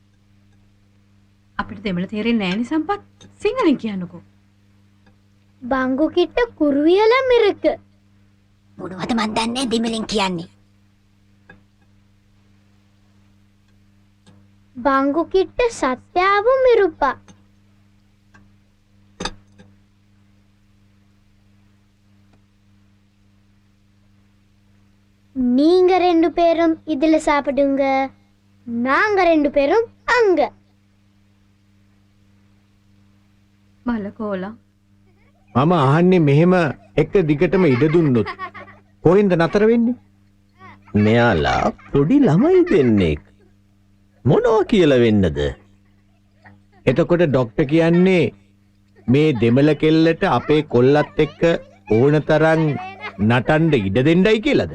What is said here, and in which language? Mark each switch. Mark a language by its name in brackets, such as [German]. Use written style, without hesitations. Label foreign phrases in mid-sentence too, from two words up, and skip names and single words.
[Sinhala] අපිට දෙමළ තේරෙන්නේ නැහැ නේ සම්පත්. සිංහලෙන් කියන්නකෝ. [Tamil] பங்கு கிட்ட குருவியெல்லாம் இருக்கு. [Sinhala] මොනවද මන් දන්නේ දෙමළෙන් කියන්නේ. [Tamil] பங்கு கிட்ட சத்யாவும் இருப்பா. நீங்க ரெண்டு பேரும் இதுல சாப்பிடுங்க, நாங்க ரெண்டு பேரும் அங்க. [Sinhala] මලකෝලා මම අහන්නේ මෙහෙම එක දිගටම ඉඩ දුන්නොත් කොහෙන්ද නතර වෙන්නේ? මෙයාලා පොඩි ළමයි දෙන්නෙක්. මොනවා කියලා වෙන්නද? එතකොට ડોක්ටර් කියන්නේ මේ දෙමළ කෙල්ලට අපේ කොල්ලත් එක්ක ඕනතරම් නටන්න ඉඩ දෙන්නයි කියලාද?